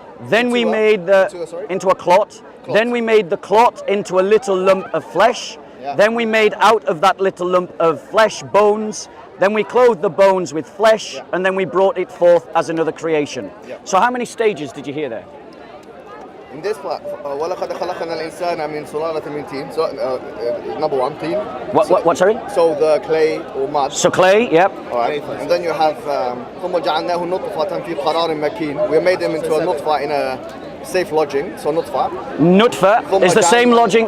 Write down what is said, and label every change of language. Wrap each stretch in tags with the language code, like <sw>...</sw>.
<en>Then we made into a clot. Then we made the clot into a little lump of flesh. Yeah. Then we made out of that little lump of flesh bones. Then we clothed the bones with flesh, and then we brought it forth as another creation. Yeah. So how many stages did you hear there? In this part,</en> <ar>وَلَقَدْ خَلَقْنَا الْإِنسَانَ مِنْ سُلَالَةٍ مِنْ طِينٍ.</ar> <en>So, number one, tin. What, sorry? So the clay or mud. So clay, yep. All right. And then you have</en> <ar>ثُمَّ جَعَلْنَاهُ نُطْفَةً فِي قَرَارٍ مَكِينٍ.</ar> <en>We made him into a nutfa in a safe lodging. So nutfa. Nutfa is the same lodging.</en>